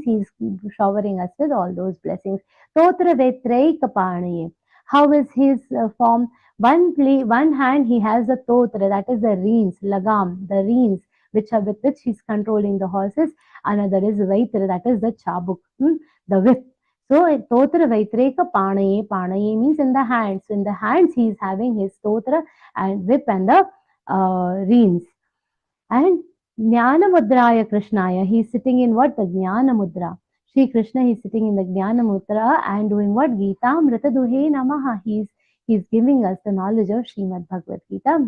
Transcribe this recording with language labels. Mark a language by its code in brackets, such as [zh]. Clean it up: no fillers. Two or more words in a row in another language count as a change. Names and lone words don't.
[en] He is showering us with all those blessings. [sa] Totra Vetraika Panaye. [en] How is his form? One hand he has the totra, that is the reins, lagam, the reins with which he is controlling the horses. Another is vaitra, that is the chabuk, the whip. So [sa] totra vaitreka panaye. [en] Panaye means in the hands. So in the hands he is having his totra and whip and the reins. [sa] And Jnana Mudraya Krishnaya, [en] he is sitting in what? The Jnana Mudra. Sri Krishna, he is sitting in the Jnana Mudra and doing what? [sa] Geeta Mritaduhe Namaha. [en] He is giving us the knowledge of Śrīmad-Bhagavadgītā.